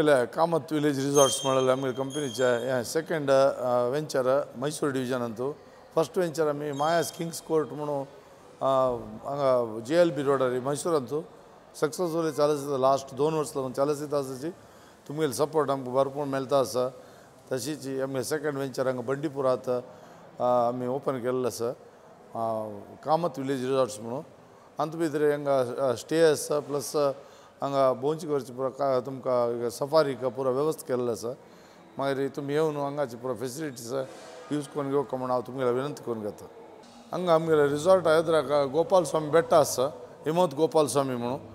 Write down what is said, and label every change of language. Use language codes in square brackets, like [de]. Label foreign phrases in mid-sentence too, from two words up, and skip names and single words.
[kok] ಕಾಮತ್ ವಿಲೇಜ್ ರಿಸಾರ್ಟ್ಸ್ ಮಾಡಲ್ಲ ಆಮೇಲೆ ಕಂಪನಿ [en] second venture [kok] ಮೈಸೂರು ಡಿವಿಷನ್ ಅಂತೂ [en] first venture [kok] ಆಮಿ ಮಾಯಾಸ್ ಕಿಂಗ್ಸ್ ಕೋರ್ಟ್ म्हणू JLB रोडारी मैसूर अंतू सक्सेसफुली चालत लास्ट 2 वर्स चालत आसाची तुमगे सपोर्ट आमकां भरपूर मेळटा आसा तशीच आमगे [en] second venture [kok] हांगा बंडीपुरात आमी ओपन केल्लो आसा कामत विलेज रिसॉर्ट्स म्हणून अंत भितर हांगा स्टे आसा प्लस हांगा भोंवची करची पुरा तुमकां सफारी पुरा वेवस्था केल्लो आसा मागीर तुमी येवन हांगाची पुरा [en] facilities use [kok] करून घेवका म्हूण हांव तुमगेल्या विनंती करून घेता हांगा आमगेले रिसॉर्ट येद्राक गोपाल स्वामी बेट्ट आसा हिमवंत गोपाल स्वामी म्हणून